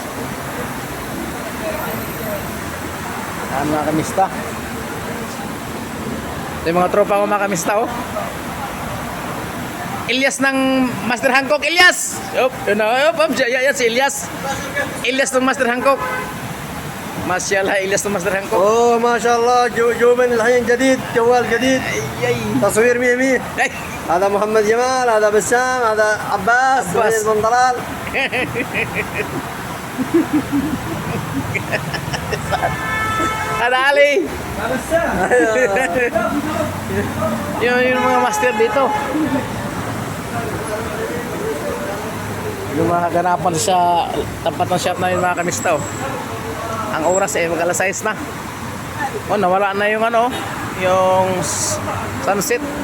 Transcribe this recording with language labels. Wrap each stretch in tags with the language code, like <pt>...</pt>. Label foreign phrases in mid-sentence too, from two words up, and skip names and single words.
<tl>Yan mga kamista. Ito yung mga tropa ko mga kamista, oh. Ilyas ng Master Hancock, Ilyas! Yup, yun na, yan si Ilyas. Ilyas ng Master Hancock. Masyaallah, Ilyas ng Master Hancock.</tl> <ar>اوه ما شاء الله جوبن الحين جديد، جوال جديد، تصوير 100 Ay! هذا محمد جمال، هذا بسام، هذا عباس عباس. بن طلال.</ar> <tl>Ada Ali! Yung mga master dito. Yung mga ganapan sa tapat ng shop na yun mga kamista, oh. Ang oras mag-alas 6 na. Oh, nawala na yung ano, yung sunset.</tl>